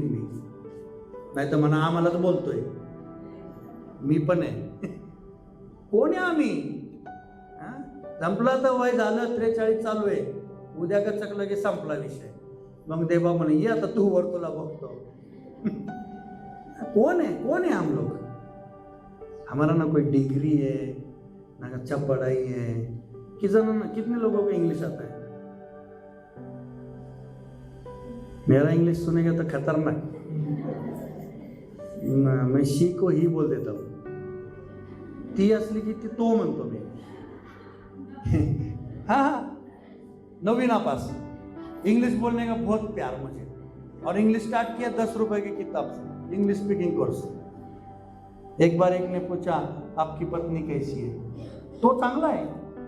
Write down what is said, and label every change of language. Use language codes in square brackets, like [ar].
[mr] मी नाही तर म्हणा आम्हालाच बोलतोय, मी पण आहे। कोण आहे आम्ही? संपलं तर वय झालं, 43 चालू आहे, उद्या का चकलं की संपला विषय। मग देवा म्हणे ये आता तू वर, तुला बघतो। [hi] कौन है हम लोग? हमारा ना कोई डिग्री है, ना अच्छा पढ़ाई है। कितने लोगों को इंग्लिश आता है? मेरा इंग्लिश सुनेगा तो खतरनाक, मैं शी को ही बोल देता हूँ। [mr] ती असली की ती तो म्हणतो मी। [hi] हाँ, 9वीं नापास। इंग्लिश बोलने का बहुत प्यार मुझे, और इंग्लिश स्टार्ट किया 10 रुपए की किताब से, इंग्लिश स्पीकिंग कोर्स। एक बार एक ने पूछा आपकी पत्नी कैसी है, तो चांगला है।